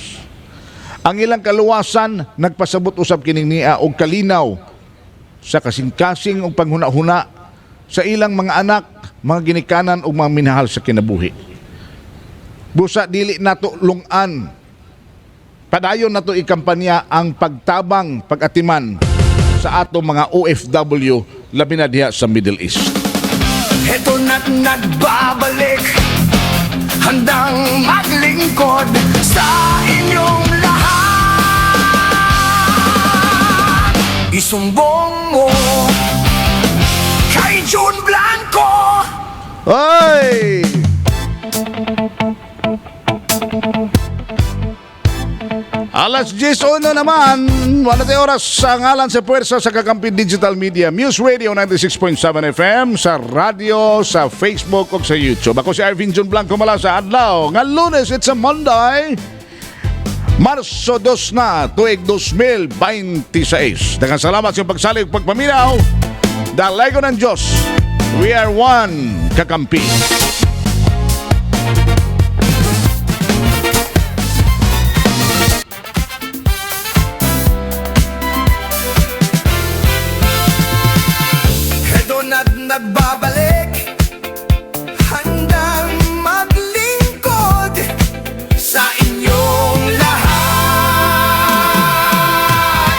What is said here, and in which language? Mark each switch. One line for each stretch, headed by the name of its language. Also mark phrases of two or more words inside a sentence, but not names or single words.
Cebuano: Ang ilang kaluwasan, nagpasabot usab kining niya og kalinaw sa kasing-kasing o panghuna-huna sa ilang mga anak, mga ginikanan o mga minahal sa kinabuhi. Busa dili nato lungan, padayon nato ikampanya ang pagtabang, pag-atiman sa ato mga OFW labi na diha sa Middle East.
Filipino: Heto na't nagbabalik, handang maglingkod sa inyong lahat. Isumbong mo kay John Blanco.
Cebuano: Ay! Alas 10:01 naman, wala tayo oras sa ngalan sa puwersa sa Kakampi Digital Media, Muse Radio 96.7 FM, sa radyo, sa Facebook o sa YouTube. Ako si Arvin John Blanco mala sa adlaw. Nga Lunes,
English: it's a Monday,
Cebuano: Marso 2 na, tuig 2026. Daghang salamat sa iyong pagsalig ug pagpaminaw.
Filipino: Dalago ng Diyos,
English: we are one,
Filipino: Kakampi. Heto na't nagbabalik, handang maglingkod sa inyong lahat.